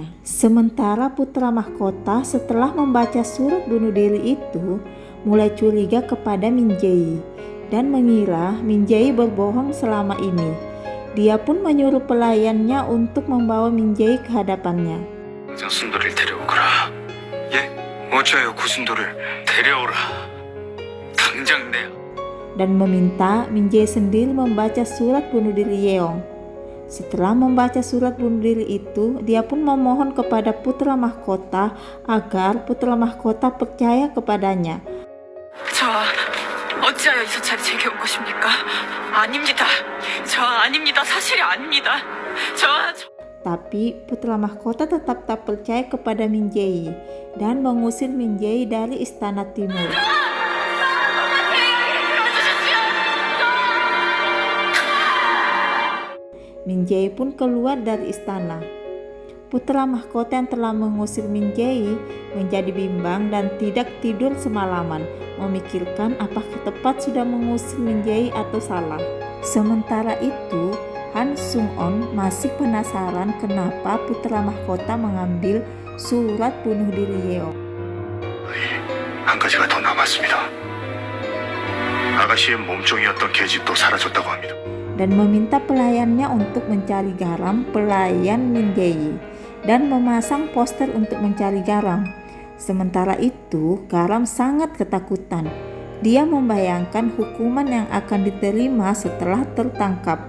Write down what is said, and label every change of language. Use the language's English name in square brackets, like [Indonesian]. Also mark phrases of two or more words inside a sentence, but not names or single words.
[Indonesian] Sementara putra mahkota setelah membaca surat bunuh diri itu mulai curiga kepada Min Jae-yi dan mengira Min Jae-yi berbohong selama ini. Dia pun menyuruh pelayannya untuk membawa Min Jae-yi ke hadapannya. [Korean] 고순도를 데려오거라. 예? 어쩌요 고순도를 데려오라. 당장 내야. [Indonesian] Dan meminta Min Jae-yi sendiri membaca surat bunuh diri Yeong. Setelah membaca surat bunuh diri itu, dia pun memohon kepada putra mahkota agar putra mahkota percaya kepadanya. [Korean] 저 어찌하여 이 서찰이 제게 온 것입니까? 아닙니다. 저 아닙니다. 사실이 아닙니다. [Indonesian] Tapi putra mahkota tetap tak percaya kepada Min Jae-yi dan mengusir Min Jae-yi dari istana timur. Min Jae-yi pun keluar dari istana. Putra mahkota yang telah mengusir Min Jae-yi menjadi bimbang dan tidak tidur semalaman, memikirkan apakah tepat sudah mengusir Min Jae-yi atau salah. Sementara itu, Han Sung-on masih penasaran kenapa putra mahkota mengambil surat bunuh diri Yeong. [Korean] 한 가지가 더 남았습니다. 아가씨의 몸종이었던 계집도 사라졌다고 합니다. [Indonesian] Dan meminta pelayannya untuk mencari garam pelayan Min Jae-yi dan memasang poster untuk mencari garam. Sementara itu, Garam sangat ketakutan. Dia membayangkan hukuman yang akan diterima setelah tertangkap.